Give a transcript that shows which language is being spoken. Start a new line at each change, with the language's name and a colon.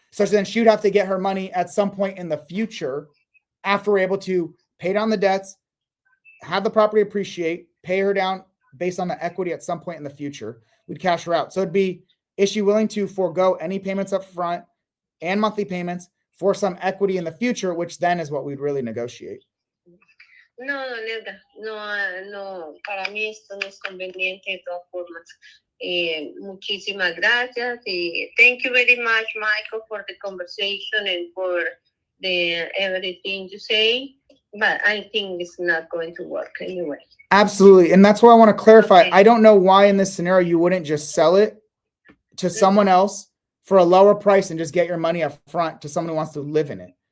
English: So then she would have to get her money at some point in the future, after we're able to pay down the debts, have the property appreciate, pay her down based on the equity at some point in the future. We'd cash her out. So it'd be, is she willing to forego any payments up front and monthly payments for some equity in the future, which then is what we'd really negotiate.
Spanish: No, neta, no, para mí esto no es conveniente de todas formas. Muchísimas gracias.
English: Thank you very much, Michael, for the conversation and for everything you say. But I think it's not going to work anyway. Absolutely. And that's why I want to clarify. Okay. I don't know why in this scenario you wouldn't just sell it to someone else for a lower price and just get your money up front to someone who wants to live in it.